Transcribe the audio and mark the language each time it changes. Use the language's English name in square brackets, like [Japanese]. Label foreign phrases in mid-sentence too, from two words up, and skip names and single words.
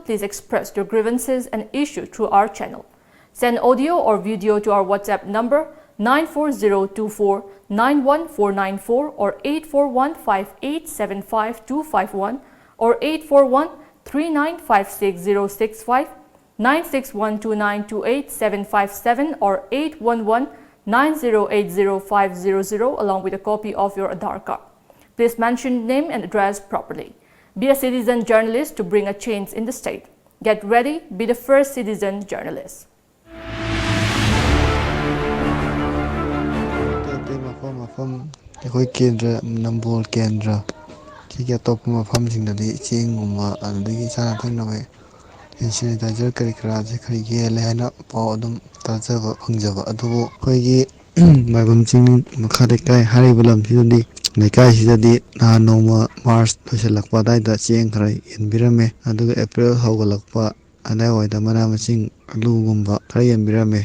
[English] Please express your grievances and issues through our channel. Send audio or video to our WhatsApp number 94024914494 or 84158755251 or 841395665, 96129287757 or 81190800500, along with a copy of your Aadhaar card. Please mention name and address properly. Be a citizen journalist to bring a change in the state. Get ready, be the first citizen journalist. [Manipuri] ꯑꯩꯈꯣꯏ ꯀꯦꯟꯗ꯭ꯔ ꯅꯝꯕꯣꯜ ꯀꯦꯟꯗ꯭ꯔ ꯁꯤꯒꯤ ꯑꯇꯣꯞꯄ ꯃꯐꯝꯁꯤꯡꯗꯗꯤ ꯆꯦꯡꯒꯨꯝꯕ ꯑꯗꯨꯗꯒꯤ ꯆꯥꯅ ꯊꯛꯅꯕ ꯁꯦꯅꯤꯇꯥꯏꯖꯔ ꯀꯔꯤ ꯀꯔꯥꯁꯦ ꯈꯔ ꯌꯦꯜꯂꯦ ꯍꯥꯏꯅ ꯄꯥꯎ ꯑꯗꯨꯝ ꯇꯥꯖꯕ ꯐꯪꯖꯕ, ꯑꯗꯨꯕꯨ ꯑꯩꯈꯣꯏꯒꯤ ꯃꯥꯏꯕꯝ ꯆꯤꯡ ꯃꯈꯥ ꯂꯩꯀꯥꯏ ꯍꯥꯏꯔꯤꯕ ꯂꯝꯁꯤꯗꯗꯤ ꯂꯩꯀꯥꯏꯁꯤꯗꯗꯤ ꯅꯍꯥꯟ ꯅꯣꯡꯃ ꯃꯥꯔꯆ ꯂꯣꯏꯁꯤꯜꯂꯛꯄ ꯑꯗꯥꯏꯗ ꯆꯦꯡ ꯈꯔ ꯌꯦꯟꯕꯤꯔꯝꯃꯦ, ꯑꯗꯨꯒ ꯑꯦꯄ꯭ꯔꯤꯜ ꯍꯧꯒꯠꯂꯛꯄ ꯑꯗꯥꯏꯋꯥꯏꯗ ꯃꯅꯥ ꯃꯁꯤꯡ ꯑꯂꯨꯒꯨꯝꯕ ꯈꯔ ꯌꯦꯟꯕꯤꯔꯝꯃꯦ.